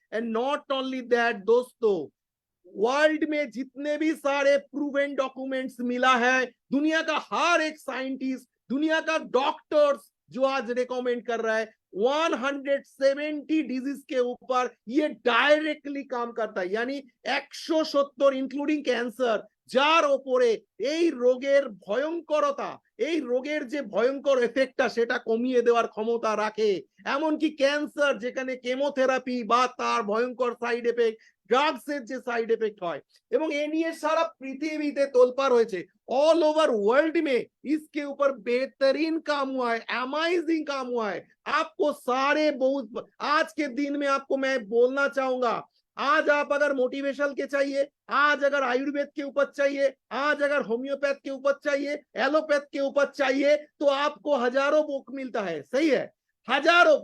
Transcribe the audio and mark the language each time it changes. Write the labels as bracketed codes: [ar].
[hi] And not only that दोस्तों, world में जितने भी सारे प्रूवन डॉक्यूमेंट्स मिला है, दुनिया का हर एक साइंटिस्ट, दुनिया का डॉक्टर्स जो आज रिकमेंड कर रहा है 170 डिजीज के ऊपर ये डायरेक्टली काम करता है, यानी 170 इंक्लूडिंग कैंसर, [bn] যার ওপরে এই রোগের ভয়ঙ্করতা, এই রোগের যে ভয়ঙ্কর এফেক্টটা সেটা কমিয়ে দেওয়ার ক্ষমতা রাখে। এমনকি ক্যান্সার যেখানে কেমোথেরাপি বা তার ভয়ঙ্কর সাইড এফেক্ট, ড্রাগসের যে সাইড এফেক্ট হয়, এবং এ নিয়ে সারা পৃথিবীতে তোলপাড় হয়েছে, [hi] ऑल ओवर वर्ल्ड में इसके ऊपर बेहतरीन काम हुआ है, अमेजिंग काम हुआ है। आपको सारे बहुत आज के दिन में आपको मैं बोलना चाहूंगा, आज आप अगर मोटिवेशनल के चाहिए, आज अगर आयुर्वेद के उपज चाहिए, आज अगर होम्योपैथ के उपज चाहिए, एलोपैथ के उपज चाहिए, तो आपको हजारों बुक मिलता है, सही है, हजारों।